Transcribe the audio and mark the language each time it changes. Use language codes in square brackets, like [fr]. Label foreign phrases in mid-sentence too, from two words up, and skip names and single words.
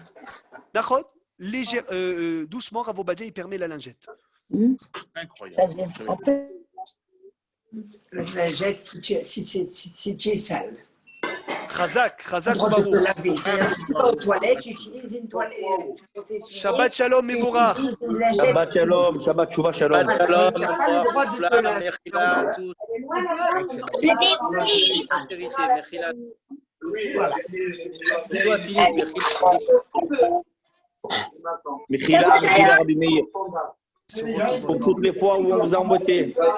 [fr] D'accord. Doucement, Rav Obadia, il permet la lingette. Incroyable. La lingette si tu es sale. [he] חזק חזק [fr] droit de te [he] Baruch. [fr] laver. C'est-à-dire, si tu vas aux toilettes, tu utilises une toilette. [he] שבת שלום מבורך. שבת שלום שבת שובה שלום. שבת שלום, [fr] Tu n'as pas le droit de te [he] Mechila, [fr] laver. [he] Mechila, tout. Mechila. [fr] Toi, Philippe, [he] מחילה מחילה, Rabbi Meir. [fr] Pour toutes les fois où on vous a embêté.